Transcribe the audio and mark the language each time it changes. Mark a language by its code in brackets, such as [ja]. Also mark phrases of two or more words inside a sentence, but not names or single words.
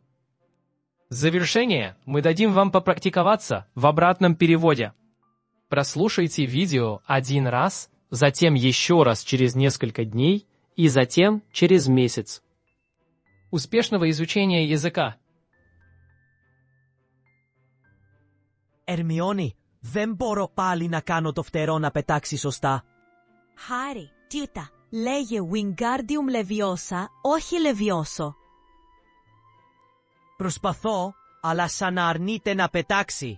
[ru] В завершение мы дадим вам попрактиковаться в обратном переводе. Прослушайте видео один раз, затем еще раз через несколько дней и затем через месяц. Успешного изучения языка! [el] Ερμιόνη, δεν μπορώ πάλι να κάνω το φτερό να πετάξει σωστά. Χάρη, τιούτα, λέγε Wingardium Leviosa, όχι Levioso. Προσπαθώ, αλλά σαν να αρνείται να πετάξει.